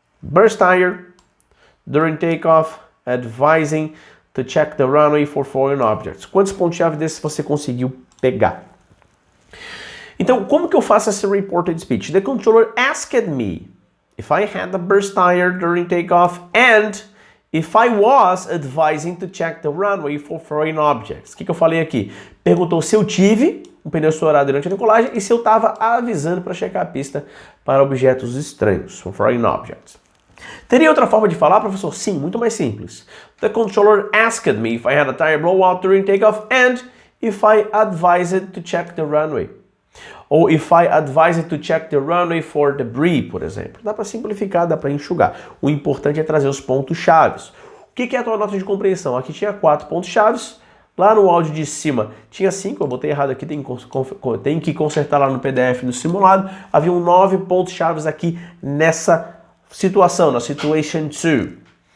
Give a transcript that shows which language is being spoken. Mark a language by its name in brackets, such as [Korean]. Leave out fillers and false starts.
[English] burst tire during takeoff, advising to check the runway for foreign objects. [Portuguese] Quantos pontos-chave desses você conseguiu pegar? Então, como que eu faço esse reported speech? [English] The controller asked me if I had a burst tire during takeoff and if I was advising to check the runway for foreign objects. [Portuguese] O que eu falei aqui? Perguntou se eu tive um pneu estourado durante a decolagem e se eu estava avisando para checar a pista para objetos estranhos, [English] for foreign objects. [Portuguese] Teria outra forma de falar, professor? Sim, muito mais simples. [English] The controller asked me if I had a tire blowout during takeoff and if I advised to check the runway. Ou if I advised to check the runway for debris, [Portuguese] por exemplo. Dá para simplificar, dá para enxugar. O importante é trazer os pontos-chaves. O que é a tua nota de compreensão? Aqui tinha 4 pontos-chaves. Lá no áudio de cima tinha 5, eu botei errado aqui, tem que consertar lá no PDF do simulado. Haviam 9 pontos-chaves aqui nessa situação, na Situation 2.